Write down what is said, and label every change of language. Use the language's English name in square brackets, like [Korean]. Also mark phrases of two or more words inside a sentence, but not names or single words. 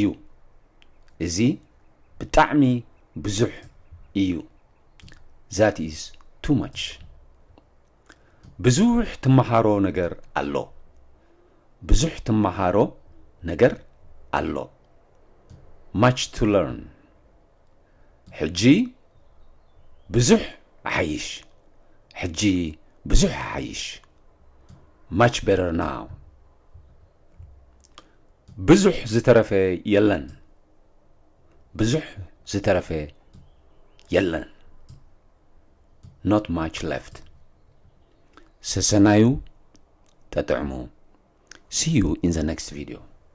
[Tigrinya] እዚ ብጣዕሚ ብዙሕ እዩ. [English] That is too much. [Tigrinya] ብዙሕ ትመሃሮ ነገር ኣሎ. ብዙሕ ትመሃሮ ነገር ኣሎ. [English] Much to learn. [Tigrinya] ሕጂ ብዙሕ ኣሓይሽ. ሕጂ ብዙሕ ኣሓይሽ. [English] Much better now. [Tigrinya] ብዙሕ ዝተረፈ የለን. ብዙሕ ዝተረፈ የለን. [English] Not much left. [Tigrinya] ሰሰናዩ ተጥዕሙ. [English] See you in the next video.